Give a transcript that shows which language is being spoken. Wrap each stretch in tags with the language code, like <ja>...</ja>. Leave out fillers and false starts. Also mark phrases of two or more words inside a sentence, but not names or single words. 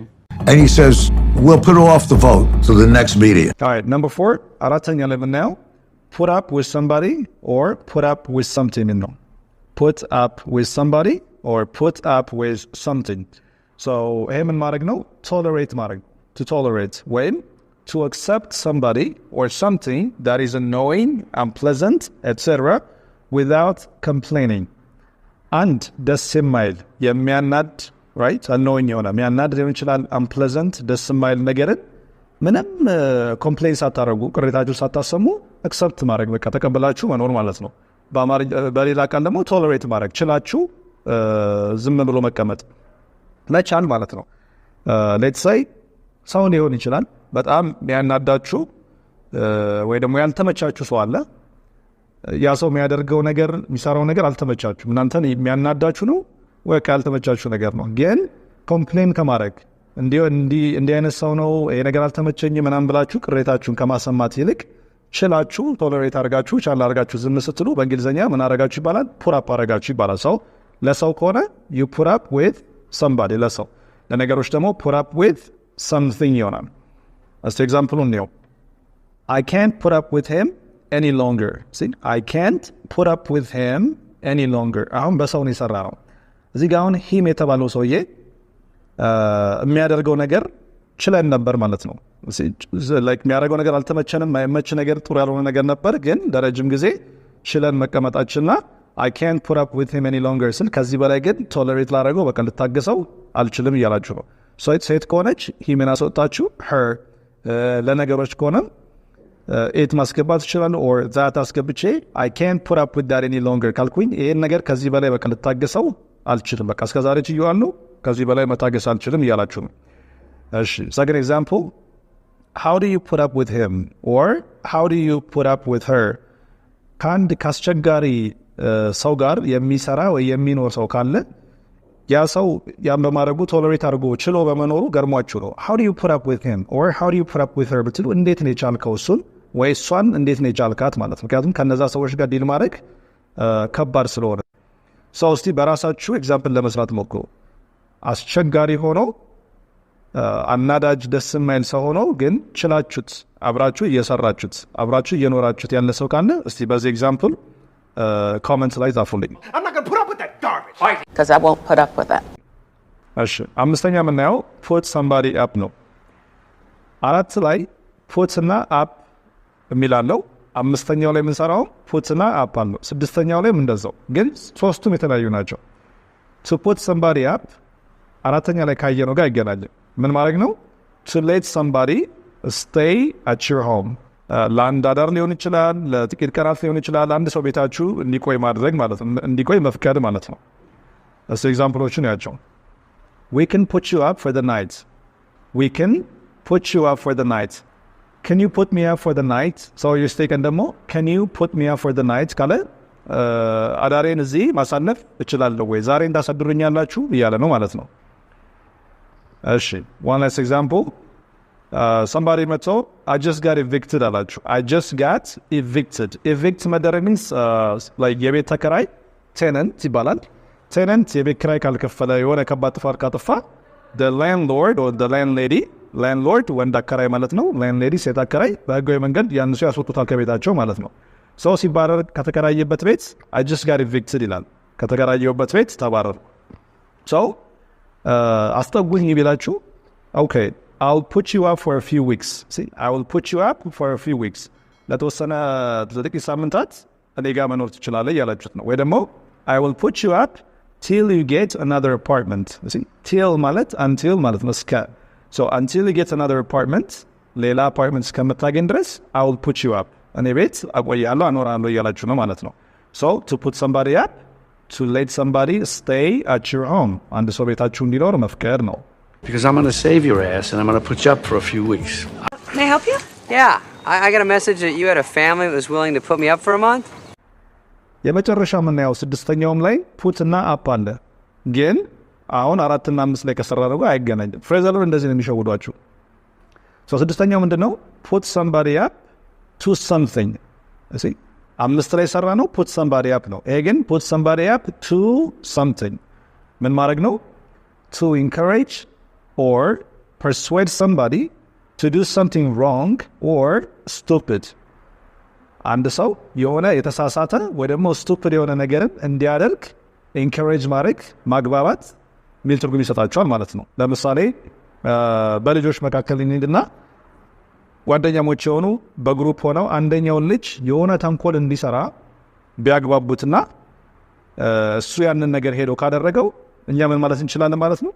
<en>And he says, we'll put off the vote to the next meeting. All right, number 4,</en> <am>አራተኛ ላይ ምናየው</am> <en>put up with somebody or put up with something</en> <am>ነው</am> <en>put up with somebody or put up with something</en> <am>so ይሄ ምን ማድረግ ነው tolerate ማድረግ</am> <en>to tolerate when to accept somebody or something that is annoying, unpleasant, etc. without complaining. And</en> <am>ደስ የማይል የሚያናድ</am> <en>right annoying</en> <am>የሆነ የሚያናድ ሊሆን ይችላል unpleasant ደስ የማይል ነገርን ምንም ኮምፕሌን ሳታረጉ ቅሬታችሁ ሳታሰሙ accept ማድረግ በቃ ተቀበላችሁ መኖር ማለት ነው በሌላ ቃል ደግሞ tolerate ማድረግ ችላችሁ ዝም ብሎ መቀመጥ መቻል ማለት ነው</am> <en>let's say</en> <am>ሰው ሊሆን ይችላል በጣም የሚያናዳችሁ ወይ ደግሞ ያልተመቻችሁ ሰው አለ ያ ሰው የሚያደርገው ነገር የሚሰራው ነገር አልተመቻችሁ እናንተን የሚያናዳችሁ ነው ወይ ያልተመቻችሁ ነገር ነው ግን ኮምፕሌን ከማድረግ እንዲህ አይነት ሰው ነው ይሄ ነገር አልተመቸኝም ምናምን ብላችሁ ቅሬታችሁን ከማሰማት ይልቅ ችላችሁ ቶለሬት አድርጋችሁ ቻል አድርጋችሁ ዝም ስትሉ በእንግሊዝኛ ምን አደረጋችሁ ይባላል</am> <en>put up</en> <am>አደረጋችሁ ይባላል ሰው ለሰው ከሆነ</am> <en>you put up with somebody</en> <am>ለሰው ለነገሮች ደግሞ</am> <en>put up with something</en> <am>ይሆናል</am> <en>As an example, I can't put up with him any longer. See, I can't put up with him any longer.</en> <am>አሁን በሰው ነው የሰራው እዚህ ጋር አሁን him የተባለው ሰውዬ የሚያደርገው ነገር ችለን ነበር ማለት ነው like የሚያደርገው ነገር አልተመቸንም ማይመች ነገር ጥሩ ያልሆነ ነገር ነበር ግን ለረጅም ጊዜ ችለን መቀመጣችንና</am> <en>I can't put up with him any longer</en> <am>ስል ከዚህ በላይ ግን tolerate ላደርገው በቃ ልታገሰው አልችልም እያላችሁ ነው so ሴት ከሆነች him አስወጣችሁ her ለነገሮች ከሆነ it ማስገባት ይችላል</am> <en>or that</en> <am>አስገብቼ</am> <en>I can't put up with that any longer</en> <am>ካልኩኝ ይሄን ነገር ከዚህ በላይ በቃ ልታገሰው አልችልም በቃ እስከዛሬ ችዬዋለሁ ከዚህ በላይ መታገስ አልችልም እያላችሁ ነው እሺ</am> <en>second example how do you put up with him or how do you put up with her</en> <am>ካንድ ካስቸጋሪ ሰው ጋር የሚሰራ ወይ የሚኖር ሰው ካለ ያ ሰው ያን በማድረጉ ቶለሬት አድርጎ ችሎ በመኖሩ ገርሟችሁ ነው</am> <en>how do you put up with him or how do you put up with her</en> <am>ብትሉ እንዴት ነው የቻልከው እሱን ወይ እሷን እንዴት ነው የቻልካት ማለት ነው ምክንያቱም ከነዛ ሰዎች ጋር ዲል ማድረግ ከባድ ስለሆነ ሰው እስቲ በራሳችሁ ኤግዛምፕል ለመስራት ሞክሩ አስቸጋሪ ሆኖ አናዳጅ ደስ የማይል ሰው ሆኖ ግን ችላችሁት አብራችሁ እየሰራችሁት አብራችሁ እየኖራችሁት ያለ ሰው ካለ እስቲ በዚህ ኤግዛምፕል ኮሜንት ላይ ጻፉልኝ።</am> <en>I'm not gonna put up with that garbage. Because I won't put up with it.</en> <am>እሺ አምስተኛ የምናየው</am> <en>put somebody up</en> <am>ነው። አራት ላይ put እና up የሚላለው አምስተኛው ላይ የምንሰራው put እና up አለው። ስድስተኛው ላይ እንደዛው ግን ሶስቱም የተለያዩ ናቸው።</am> <en>to put somebody up</en> <am>አራተኛ ላይ ካየነው ጋር ይገናኛል። ምን ማድረግ ነው?</am> <en>to let somebody stay at your home</en> <am>ለአንድ አዳር ሊሆን ይችላል፣ ለጥቂት ቀናት ሊሆን ይችላል። አንድ ሰው ቤታችሁ እንዲቆይ ማድረግ ማለት ነው፣ እንዲቆይ መፍቀድ ማለት ነው። እሱ ኤግዛምፕሎችን ያቸው</am> <en>we can put you up for the night. We can put you up for the night. Can you put me up for the night? So you stay and ደግሞ can you put me up for the night</en> <am>ካለ አዳሬን እዚህ ማሳለፍ እችላለሁ ወይ ዛሬ እንዳሳድሩኛላችሁ እያለ ነው ማለት ነው። እሺ</am> <en>one last example. Somebody</en> <am>መጥቶ</am> <en>I just got evicted አላችሁ። I just got evicted.</en> <am>Evict መደረግ</am> <en>means like</en> <am>የቤት ተከራይ tenant ይባላል። tenant የቤት ኪራይ ካልከፈለ የሆነ ከባድ ጥፋት ካጠፋ</am> <en>the landlord or the landlady landlord</en> <am>ወንድ አከራይ ማለት ነው። landlady ሴት አከራይ በህጋዊ መንገድ ያን ሰው ያስወጡታል ከቤታቸው ማለት ነው። ሰው ሲባረር ከተከራየበት ቤት</am> <en>I just got evicted</en> <am>ይላል። ከተከራየበት ቤት ተባረር። so አስጠጉኝ ቢላችሁ</am> <en>okay I'll put you up for a few weeks. See, I will put you up for a few weeks.</en> <am>ለተወሰነ ጥቂት ሳምንታት እኔ ጋር መኖር ትችላለህ ያላችሁት ነው። ወይ ደግሞ</am> <en>I will put you up till you get another apartment. See, till</en> <am>ማለት until ማለት ነው እስከ.</am> <en>So until you get another apartment,</en> <am>ሌላ apartment እስከምታገኝ ድረስ</am> <en>I will put you up.</en> <am>እኔ ቤት አቆያለሁ አኖራለሁ እያላችሁ ነው ማለት ነው።</am> <en>So to put somebody up, to let somebody stay at your home.</en> <am>አንድ ሰው ቤታችሁ እንዲኖር መፍቀድ ነው።</am> <en>Because I'm gonna save your ass and I'm gonna put you up for a few weeks. May I help you? Yeah, I got a message that you had a family that was willing to put me up for a month.</en> <am>የመጨረሻ የምናየው ስድስተኛውም ላይ ፑት እና አፕ አለ። ግን አሁን 4 እና 5 ላይ ከሰራ ነው አይገናኝም። ፍሬዘሉን እንደዚህ ነው የሚሸውዷችሁ። ስድስተኛው ምንድነው?</am> <en>put somebody up to something።</en> <am>እሺ 5 ላይ ሰራ ነው</am> <en>put somebody up</en> <am>ነው። ይሄ ግን</am> <en>put somebody up to something</en> <am>ምን ማድረግ ነው?</am> <en>To encourage or persuade somebody to do something wrong or stupid.</en> <am>አንድ ሰው የሆነ የተሳሳተ ወይ ደግሞ stupid የሆነ ነገርን እንዲያደርግ encourage ማድረግ ማግባባት ሚል ትርጉም ይሰጣቸዋል ማለት ነው። ለምሳሌ በልጆች መካከል እንሂድና ጓደኛሞች የሆኑ በግሩፕ ሆነው አንደኛውን ልጅ የሆነ ተንኮል እንዲሰራ ቢያግባቡትና እሱ ያንን ነገር ሄዶ ካደረገው እኛ ምን ማለት እንችላለን ማለት ነው?</am>